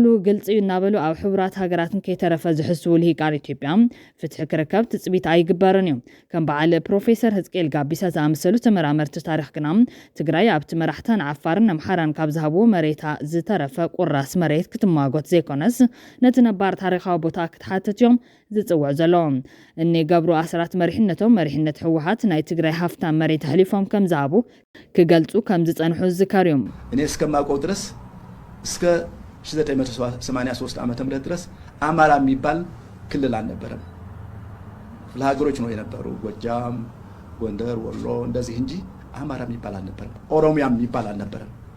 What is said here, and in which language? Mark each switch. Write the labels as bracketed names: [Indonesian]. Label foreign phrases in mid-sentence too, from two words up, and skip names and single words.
[Tigrinya] ግልጽ እዩ እናበሉ ኣብ ሕቡራት ሃገራትን ከይተረፈ ዝሕስቡ ልሂቃን ኢትዮጵያ ፍትሒ ክርከብ ትፅቢት ኣይግበርን እዩ ከም በዓል ፕሮፌሰር ህዝቅኤል ጋቢሳ ዝኣመሰሉ ተመራመርቲ ታሪክ ግና ትግራይ ኣብቲ መራሕታን ዓፋርን ኣምሓራን ካብ ዝሃብዎ መሬታ ዝተረፈ ቁራስ መሬት ክትማጎት ዘይኮነስ ነቲ ነባር ታሪካዊ ቦታ ክትሓትት እዮም ዝጽውዕ ዘለዎም እኒ ገብሩ ኣስራት መሪሕነቶም መሪሕነት ሕወሓት ናይ ትግራይ ሃፍታም መሬት ሕሊፎም ከም ዝሃቡ ክገልጹ ከም ዝጸንሑ ዝዝከር እዮም [Amharic] እኔ እስከማውቀው ድረስ እስከ 1983 ዓመተ ምህረት ድረስ አማራ የሚባል ክልል አልነበረም ክፍለ ሀገሮች ነው የነበሩ ጎጃም ጎንደር ወሎ እንደዚህ እንጂ አማራ የሚባል አልነበረም ኦሮሚያ የሚባል አልነበረም